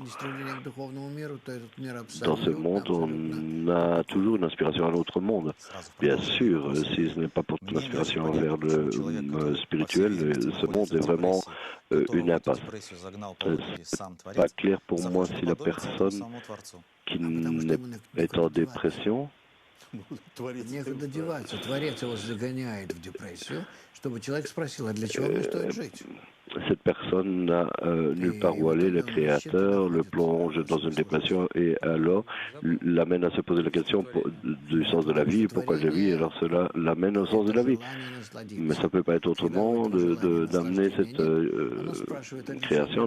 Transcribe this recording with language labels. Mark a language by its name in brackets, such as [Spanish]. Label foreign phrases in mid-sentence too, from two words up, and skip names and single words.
[French] Dans ce monde, on a toujours une inspiration à l'autre monde. Bien sûr, si ce n'est pas pour ton inspiration vers le spirituel, ce monde est vraiment une impasse. C'est pas clair pour moi si la personne qui est en dépression, [Russian] Некуда деваться. Творец его загоняет в депрессию, чтобы человек спросил, а для чего мне стоит жить? [French] Cette personne n'a nulle part où aller, le Créateur le plonge dans une dépression et alors l'amène à se poser la question du sens de la vie, pourquoi je vis, alors cela l'amène au sens de la vie. Mais ça ne peut pas être autrement d'amener cette création.